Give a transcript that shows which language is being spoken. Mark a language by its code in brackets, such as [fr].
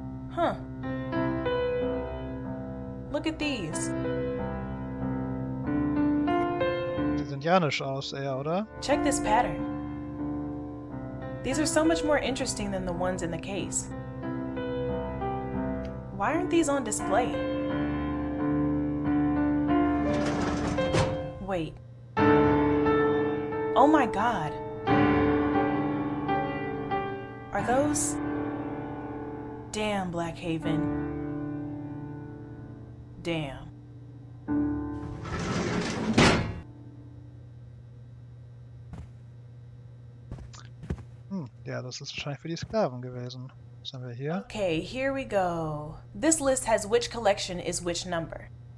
[en] Huh. Look at these. [de] Die sehen janisch aus eher, oder? [en] Check this pattern. These are so much more interesting than the ones in the case. Why aren't these on display? Wait. Oh my god. Are those... Damn, Blackhaven. Damn. [de] Ja, das ist wahrscheinlich für die Sklaven gewesen. Was haben wir hier? [en] Okay, here we go. This list has which collection is which number.